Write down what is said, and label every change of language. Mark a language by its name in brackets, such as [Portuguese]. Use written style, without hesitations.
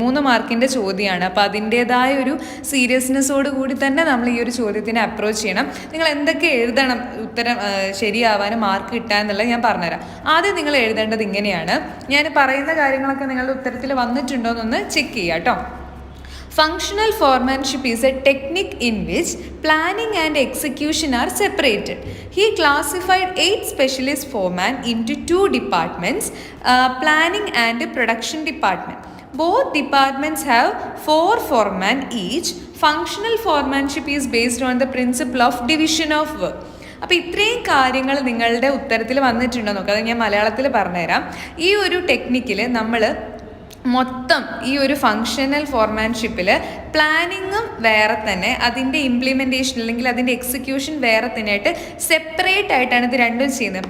[Malayalam] 3 മാർക്കിൻ്റെ ചോദ്യമാണ്. അപ്പോൾ അതിൻ്റേതായ ഒരു സീരിയസ്നെസ്സോട് കൂടി തന്നെ നമ്മൾ ഈ ഒരു ചോദ്യത്തിനെ അപ്രോച്ച് ചെയ്യണം. നിങ്ങൾ എന്തൊക്കെ എഴുതണം ഉത്തരം ശരിയാവാനും മാർക്ക് കിട്ടാമെന്നുള്ളത് ഞാൻ പറഞ്ഞുതരാം. ആദ്യം നിങ്ങൾ എഴുതേണ്ടത് ഇങ്ങനെയാണ്. ഞാൻ പറയുന്ന കാര്യങ്ങളൊക്കെ നിങ്ങളുടെ ഉത്തരത്തിൽ വന്നിട്ടുണ്ടോ എന്നൊന്ന് ചെക്ക് ചെയ്യുക കേട്ടോ. [English] Functional foremanship is a technique in which planning and execution are separated. He classified 8 specialist foremen into 2 departments, planning and production department. Both departments have 4 foremen each. Functional foremanship is based on the principle of division of work. [Malayalam] അപ്പോൾ ഇത്രയും കാര്യങ്ങൾ നിങ്ങളുടെ ഉത്തരത്തിൽ വന്നിട്ടുണ്ടോ നോക്കുക. അത് ഞാൻ മലയാളത്തിൽ പറഞ്ഞുതരാം. ഈ ഒരു ടെക്നിക്കിൽ നമ്മൾ മൊത്തം ഈ ഒരു ഫങ്ഷണൽ ഫോർമാൻഷിപ്പിൽ പ്ലാനിങ്ങും വേറെ തന്നെ, അതിൻ്റെ ഇംപ്ലിമെൻറ്റേഷൻ അല്ലെങ്കിൽ അതിൻ്റെ എക്സിക്യൂഷൻ വേറെ തന്നെ ആയിട്ട് സെപ്പറേറ്റ് ആയിട്ടാണ് ഇത് രണ്ടും ചെയ്യുന്നത്.